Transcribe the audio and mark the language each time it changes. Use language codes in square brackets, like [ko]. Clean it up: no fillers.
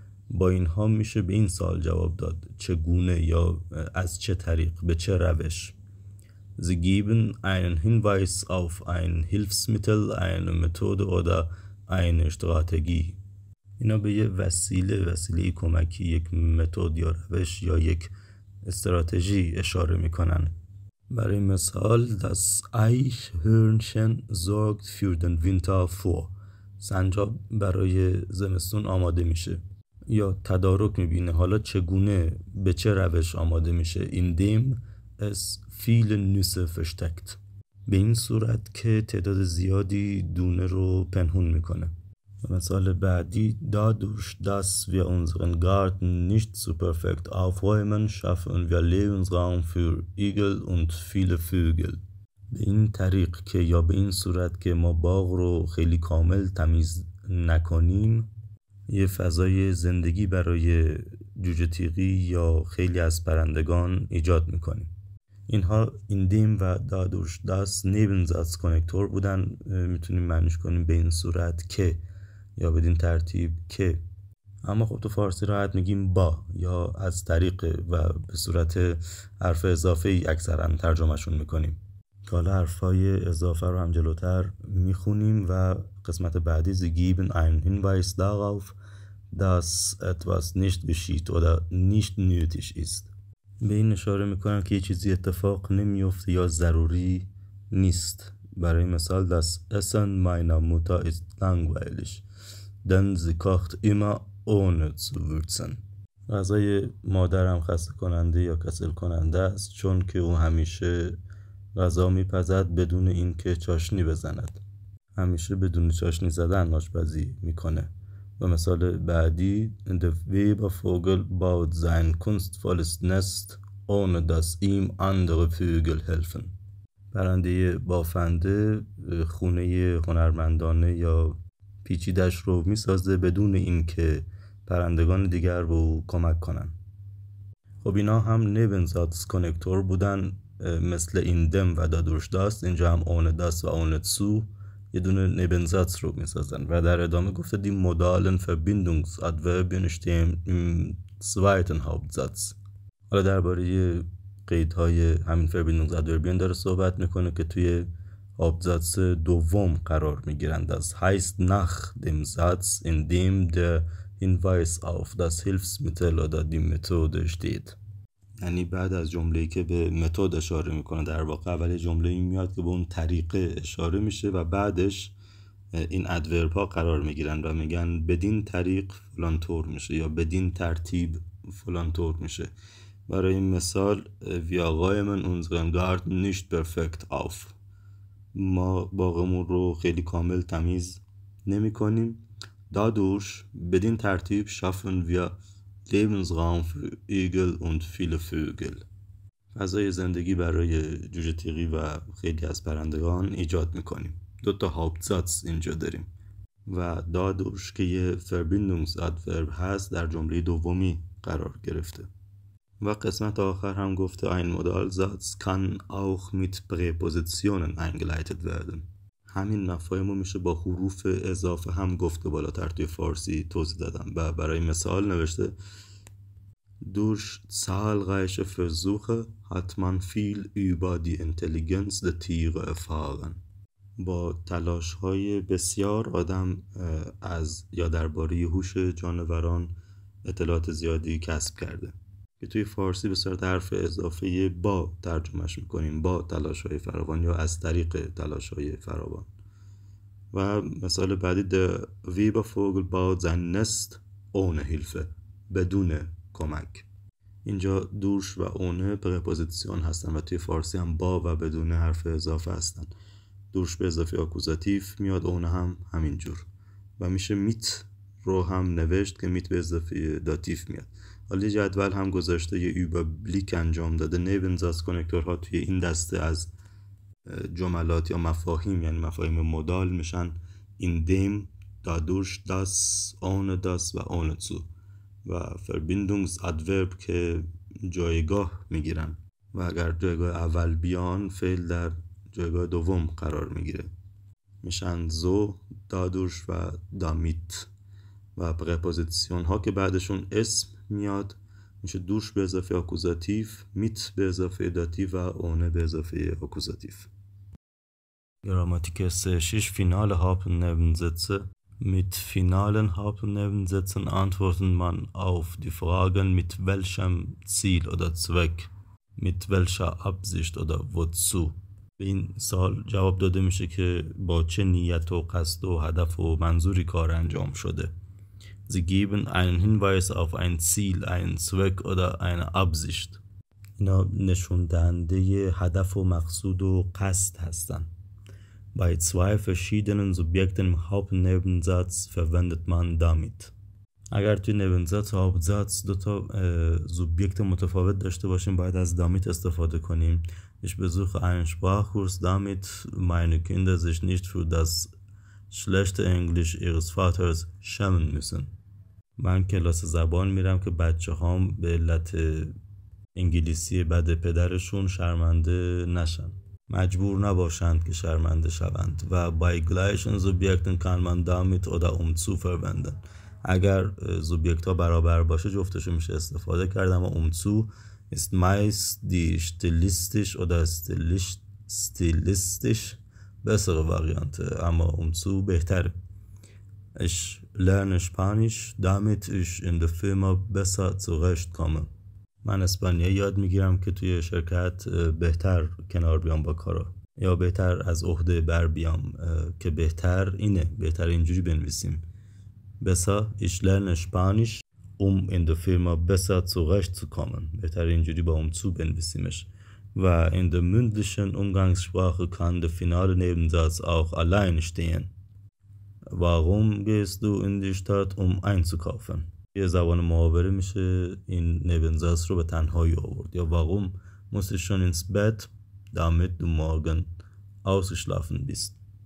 [fa] با اینها میشه به این سوال جواب داد چگونه یا از چه طریق، به چه روش. [de] Sie geben einen Hinweis auf ein Hilfsmittel, eine Methode oder eine Strategie. [fa] اینا به یه وسیله کمکی، یک متد یا روش یا یک استراتژی اشاره میکنن. برای مثال [de] das Eichhörnchen sorgt für den Winter vor. [fa] سنجاب برای زمستون آماده میشه. یا تدارک میبینه حالا چگونه، به چه روش آماده میشه. [de] indem es viele Nüsse versteckt. [fa] به این صورت که تعداد زیادی دونه رو پنهون میکنه. مثال بعدی [de] dadurch dass wir unseren Garten nicht so perfekt aufräumen schaffen wir Lebensraum für Igel und viele Vögel. [fa] به این طریق که یا به این صورت که ما باغ رو خیلی کامل تمیز نکنیم یه فضای زندگی برای جوجه تیغی یا خیلی از پرندگان ایجاد میکنیم. اینها indem و dadurch dass Nebensatz کنکتور بودن. میتونیم معنیش کنیم به این صورت که یا بدین ترتیب که. اما خب تو فارسی راحت میگیم با یا از طریق و به صورت حرف اضافه ای اکثرا ترجمهشون میکنیم. حالا حرفای اضافه رو هم جلوتر میخونیم و قسمت بعدی [de] Sie geben einen Hinweis darauf dass etwas nicht geschieht oder nicht nötig ist. [fa] به این اشاره میکنم که یه چیزی اتفاق نمیفته یا ضروری نیست. برای مثال [de] das Essen meiner Mutter ist langweilig. denn sie kocht immer ohne zu würzen. [fa] غذای مادرم خسته کننده یا کسل کننده است چون که او همیشه غذا میپزد بدون اینکه چاشنی بزند. همیشه بدون چاشنی زدن آشپزی میکنه. و مثال بعدی [de] Der Webervogel baut sein kunstvolles Nest ohne dass ihm andere Vögel helfen. [fa] پرنده بافنده خونه هنرمندانه یا پیچیدش رو میسازه بدون اینکه پرندگان دیگر به او کمک کنن. خب اینا هم Nebensatz کنکتور بودن مثل این دم و دادورش داست. اینجا هم ohne das و ohne zu یه دونه Nebensatz رو میسازن و در ادامه گفته [de] die modalen Verbindungsadverbien stehen im zweiten Hauptsatz. [fa] حالا درباره قیدهای همین Verbindungsadverbien داره صحبت میکنه که توی Hauptsatz دوم قرار میگیرند. [de] Das heißt nach dem Satz in dem der Hinweis auf das Hilfsmittel oder die Methode steht. [fa] یعنی بعد از جمله‌ای که به متد اشاره میکنه در واقع اول جمله‌ای میاد که به اون طریقه اشاره میشه و بعدش این ادورب ها قرار میگیرن و میگن بدین طریق فلان طور میشه یا بدین ترتیب فلان طور میشه. برای مثال [de] wir räumen unseren Garten nicht perfekt auf. [fa] ما باغمون رو خیلی کامل تمیز نمی کنیم. [de] Dadurch [fa] بدین ترتیب [de] schaffen wir Lebensraum für Igel und viele Vögel. [fa] فضای زندگی برای جوجه تیغی و خیلی از پرندگان ایجاد میکنیم. 2 Hauptsatz اینجا داریم و dadurch که یه Verbindungsadverb هست در جمله دومی قرار گرفته. و قسمت آخر هم گفته [de] ein Modalsatz kann auch mit Präpositionen eingeleitet werden. [fa] همین مفاهیم رو میشه با حروف اضافه هم گفته بالاتر توی فارسی توضیح دادم و برای مثال نوشته [de] Durch zahlreiche Versuche hat man viel über die Intelligenz der Tiere erfahren. [fa] با تلاش‌های بسیار آدم از یا درباره هوش جانوران اطلاعات زیادی کسب کرده. که توی فارسی به صورت حرف اضافه با ترجمهش میکنیم، با تلاش‌های فراوان یا از طریق تلاش‌های فراوان. و مثال بعدی [de] Der Webervogel baut sein Nest ohne Hilfe. [fa] بدون کمک. اینجا دوش و اونه پرپوزیسیون هستن و توی فارسی هم با و بدون حرف اضافه هستن. دوش به اضافه آکوزاتیف میاد، اونه هم همینجور و میشه میت رو هم نوشت که میت به اضافه داتیف میاد. حالا جدول هم گذاشته یه überblick انجام داده. Nebensatz کنکتورها توی این دسته از جملات یا مفاهیم یعنی مفاهیم مودال میشن in dem, dadurch, das, ohne das و ohne zu و Verbindungsadverb که جایگاه میگیرن و اگر جایگاه اول بیان فعل در جایگاه دوم قرار میگیره میشن so, dadurch و damit و پرپوزیسیون ها که بعدشون اسم میاد میشه دوش به اضافه آکوزاتیف، میت به اضافه داتیو و اونه به اضافه آکوزاتیف. [de] Grammatik 6 finale Hauptnebensätze. Mit finalen Hauptnebensätzen antwortet man auf die Fragen mit welchem Ziel oder Zweck, mit welcher Absicht oder wozu. [fa] به این سال جواب داده میشه که با چه نیت و قصد و هدف و منظوری کار انجام شده. [de] Sie geben einen Hinweis auf ein Ziel, einen Zweck oder eine Absicht. [fa] اینا نشون دهنده هدف و مقصود و قصد هستن. [de] Bei zwei verschiedenen Subjekten im Hauptnebensatz verwendet man damit. [fa] اگر توی نبنزاتس و هاوپزاتس 2 سوبجکت متفاوت داشته باشیم باید از damit استفاده کنیم. [de] Ich besuche einen Sprachkurs, damit meine Kinder sich nicht für das schlechte Englisch ihres Vaters schämen müssen. [fa] من کلاس زبان میرم که بچه هام به علت انگلیسی بد پدرشون شرمنده نشن. مجبور نباشند که شرمنده شوند. [de] و bei gleichen Subjekten kann man damit oder zu verwenden. [fa] اگر سوبجکت ها برابر باشه جفتشو میشه استفاده کرد، اما [de] zu ist meist die stilistisch oder stilistisch bessere Variante. [fa] اما zu بهتره. [de] Ich lerne Spanisch, damit ich in der Firma besser zurechtkomme. [fa] من اسپانیایی یاد میگیرم که توی شرکت بهتر کنار بیام با کارا یا بهتر از عهده بر بیام که بهتر اینه، بهتر اینجوری بنویسیم [de] besser, ich lerne Spanisch, in der Firma besser zurechtzukommen. [fa] بهتر اینجوری با zu بنویسیمش. [de] و in der mündlichen Umgangssprache kann der finale Nebensatz auch allein stehen. Warum gehst du in die Stadt, einzukaufen? [fa] یه زبان محاوره میشه این نبنزاس رو به تنهایی آورد. [de] یا warum muss ich schon ins Bett, damit du morgen ausgeschlafen bist.